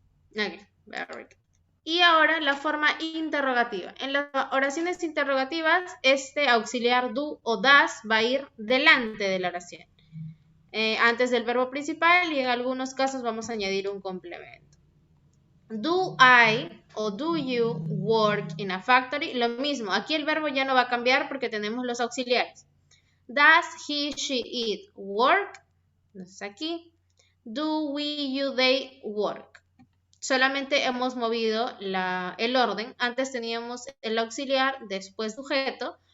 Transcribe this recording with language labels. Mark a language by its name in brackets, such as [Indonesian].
[English] Ok, very good. [Spanish] Y ahora la forma interrogativa. En las oraciones interrogativas, este auxiliar do o das va a ir delante de la oración. Antes del verbo principal y en algunos casos vamos a añadir un complemento. [English] Do I o do you work in a factory? [Spanish] Lo mismo, aquí el verbo ya no va a cambiar porque tenemos los auxiliares. [English] Does he, she, it work? [Spanish] Entonces aquí. [English] Do we, you, they work? [Spanish] Solamente hemos movido el orden. Antes teníamos el auxiliar, después sujeto.